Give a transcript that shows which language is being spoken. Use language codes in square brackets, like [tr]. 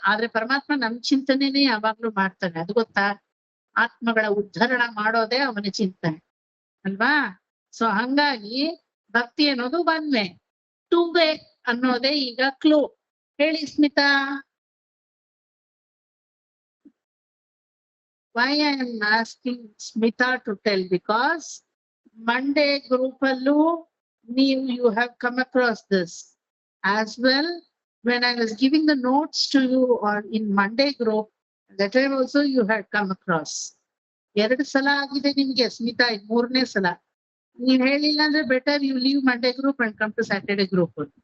[kn] ಆದ್ರೆ ಪರಮಾತ್ಮ ನಮ್ ಚಿಂತನೆನೇ ಯಾವಾಗ್ಲೂ ಮಾಡ್ತಾನೆ. ಅದು ಗೊತ್ತಾ? ಆತ್ಮಗಳ ಉದ್ಧರಣ ಮಾಡೋದೇ ಅವನ ಚಿಂತನೆ ಅಲ್ವಾ? ಸೊ ಹಂಗಾಗಿ ಭಕ್ತಿ ಅನ್ನೋದು 1-way. 2-way ಅನ್ನೋದೇ ಈಗ ಕ್ಲೂ. ಹೇಳಿ Smita. [en] Why I am asking Smita to tell? Because Monday group allu you have come across this as well. When I was giving the notes to you or in Monday group, That time also you had come across. [kn] 2 ಸಲ ಆಗಿದೆ ನಿಮ್ಗೆ ಸ್ಮಿತಾ, ಇದು 3ನೇ ಸಲ. ನೀವ್ ಹೇಳಿಲ್ಲ ಅಂದ್ರೆ [en] Better you leave Monday group and come to Saturday group.